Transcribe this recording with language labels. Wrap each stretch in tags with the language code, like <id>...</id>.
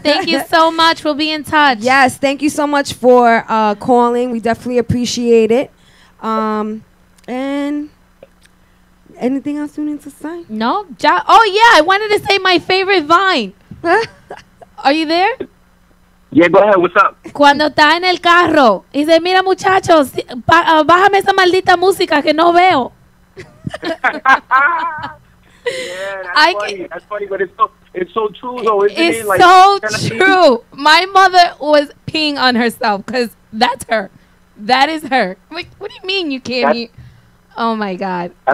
<en>Thank you so much. We'll be in touch. Yes, thank you so much for calling. We definitely appreciate it. And anything else you need to say? No. Oh, yeah. I wanted to say my favorite Vine. Are you there? Yeah, go ahead. What's up?</en> <es>Cuando está en el carro y dice, mira, muchachos, bájame esa maldita música que no veo.</es> <en>Yeah, that's funny, but it's so true though, isn't it? It's so true. My mother was peeing on herself because that's her. That is her. Like, what do you mean you can't hear? Oh my God.</en>